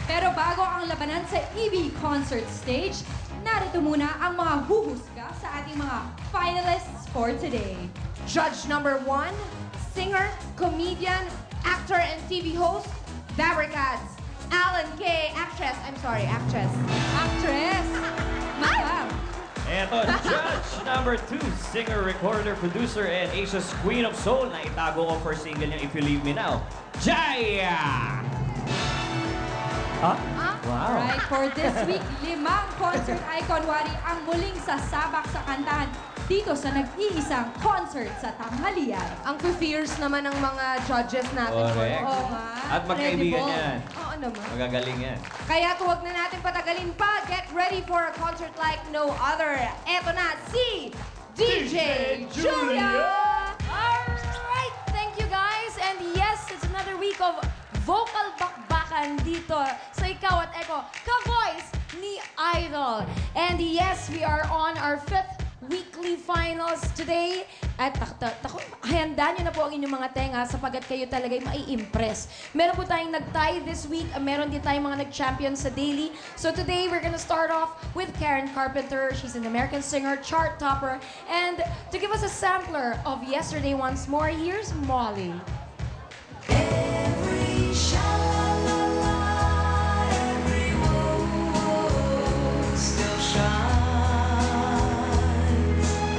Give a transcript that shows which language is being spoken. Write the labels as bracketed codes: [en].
[tl] Pero bago ang labanan sa EV concert stage, narito muna ang mga huhusga sa ating mga finalists [en] for today. Judge number 1, singer, comedian, actor, and TV host, Barricades, Alan K. Actress. Actress. Madam. Eto, judge number 2, singer, recorder, producer, and Asia's Queen of Soul [tl] na itago ko [en] for single niya If You Leave Me Now, Jaya! Huh? Wow. Alright, for this week, [tl] 5 concert icon wari ang muling sasabak sa kantahan. dito sa nag-iisang concert sa tanghalian. Ang fierce naman ng mga judges natin. [en] Correct. [tl] Oo nga. At magkaibigan [en] Credible. [tl] yan. Oo naman. Magagaling yan. Kaya huwag na natin patagalin pa. [en] Get ready for a concert like no other. [tl] Eto na si DJ Julia! [en] Alright, thank you guys. And yes, it's another week of vocal bakbakan [tl] dito sa [en] Ikaw at Eko, ka-voice ni Idol. And yes, we are on our 5th weekly finals today. [tl] At handa nyo na po ang inyong mga tenga sapagat kayo talaga'y mai-impress. Meron po tayong nag-tie this week. Meron din tayong mga nag-champion sa daily. [en] So today, we're gonna start off with Karen Carpenter. She's an American singer, chart topper. And to give us a sampler of yesterday once more, here's Molly. Every sha-la-la-la, every woe still shines.